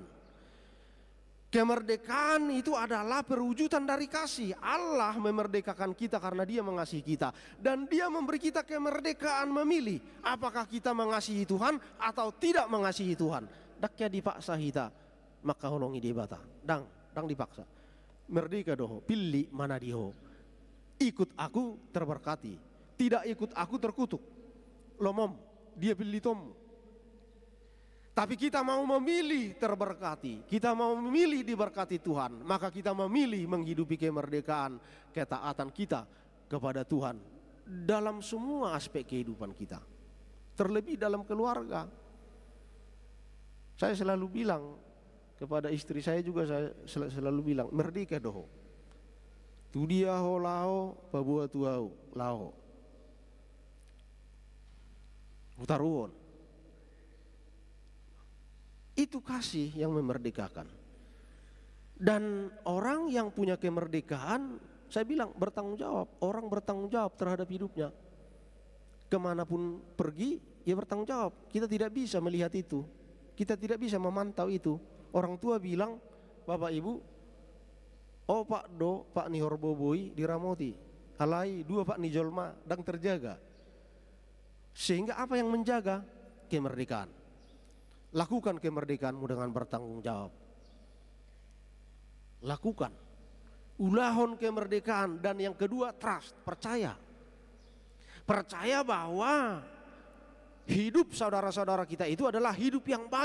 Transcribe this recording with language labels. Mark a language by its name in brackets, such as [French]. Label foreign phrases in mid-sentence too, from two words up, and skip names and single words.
[Indonesian] Kemerdekaan itu adalah perwujudan dari kasih. Allah memerdekakan kita karena Dia mengasihi kita. Dan Dia memberi kita kemerdekaan memilih apakah kita mengasihi Tuhan atau tidak mengasihi Tuhan. [Batak Toba] Daknya dipaksa kita, maka holongi dibata. Dang dipaksa. Merdeka doho, [Indonesian] pilih mana [Batak Toba] diho. [Indonesian] Ikut aku terberkati, tidak ikut aku terkutuk. [Batak Toba] Lomom, dia pilih tom. [Indonesian] Tapi kita mau memilih terberkati, kita mau memilih diberkati Tuhan, maka kita memilih menghidupi kemerdekaan, ketaatan kita kepada Tuhan dalam semua aspek kehidupan kita. Terlebih dalam keluarga. Saya selalu bilang kepada istri saya juga, saya selalu bilang, [Batak Toba] merdeka doho. Tu dia ho lao, pabua tuau lao. Utaruon. [Indonesian] Itu kasih yang memerdekakan. Dan orang yang punya kemerdekaan, saya bilang bertanggung jawab. Orang bertanggung jawab terhadap hidupnya. Kemanapun pergi, ya bertanggung jawab. Kita tidak bisa melihat itu. Kita tidak bisa memantau itu. Orang tua bilang, Bapak Ibu, oh [Batak Toba] Pak Do, Pak ni horboboi diramoti. Alai dua Pak ni jolma dang terjaga. [Indonesian] Sehingga apa yang menjaga? Kemerdekaan. Lakukan kemerdekaanmu dengan bertanggung jawab. Lakukan. Ulahon kemerdekaan. Dan yang kedua, trust, percaya. Percaya bahwa hidup saudara-saudara kita itu adalah hidup yang baik.